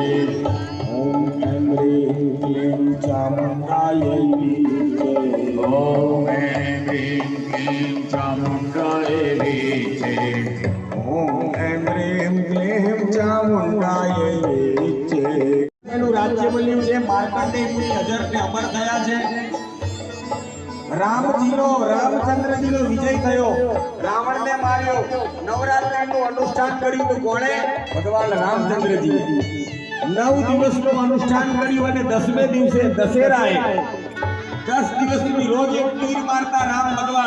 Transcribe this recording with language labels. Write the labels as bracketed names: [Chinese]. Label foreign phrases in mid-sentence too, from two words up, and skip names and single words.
[Sanskrit] ओम ह्रीं क्लीं चामुंडाय विचे। ओम ह्रीं क्लीं चामुंडाय विचे। ओम ह्रीं क्लीं चामुंडाय विचे। [Gujarati] એનું રાજ્ય બન્યું છે। માર્કંડેય મુનિ અજરને અમર થયા છે। રામચંદ્રજીનો વિજય થયો। રાવણને માર્યો। નવરાત્રિનું અનુષ્ઠાન કર્યું તો કોણે? ભગવાન રામચંદ્રજી। 9 દિવસનું અનુષ્ઠાન કર્યું અને 10મે દિવસે દશેરાએ 10 દિવસ સુધી રોજ એક તીર મારતા રામ ભગવાન।